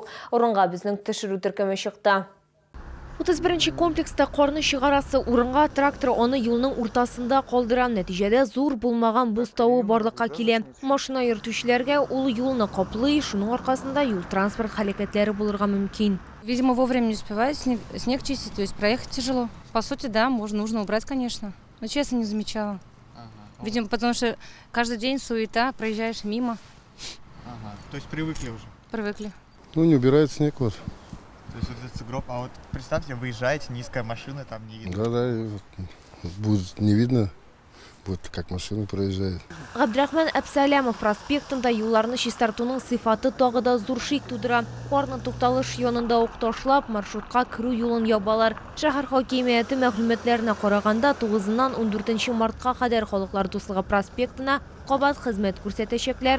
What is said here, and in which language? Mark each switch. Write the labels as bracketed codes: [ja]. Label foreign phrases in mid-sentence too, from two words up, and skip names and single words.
[tt] Урынга безнең төшерү төркеме чыкты. 31-нче комплекста корны чыгарасы урынга трактор аны юлның уртасында калдыра. Нәтиҗәдә зур булмаган бустауы барлыкка килә. Машина йөртүчеләргә ул юлны каплый, шуның аркасында юл транспорт һәлакәтләре булырга мөмкин. [ru] Видимо, вовремя не успевает снег чистить, то есть проехать тяжело. По сути, да, нужно убрать, конечно. Но честно, не замечала. Видимо, потому что каждый день суета, проезжаешь мимо. То есть привыкли уже? Привыкли. Ну, не убирает снег, вот. То есть вот этот сугроб, а вот представьте, выезжаете, низкая машина, там не видно. Да, будет не видно, будет как машина проезжает. [tt] Габдрахман Әбсәләмов проспектында юлларны чистартуның сыйфаты тагы да зур шик тудыра. Корны тукталыш янында ук ташлап, маршрутка керү юлын ябалар. Шәһәр хакимияте мәгълүматларына караганда, 9-нан 14 мартка кадәр Халыклар дуслыгы проспектына кабат хезмәт күрсәтәчәкләр.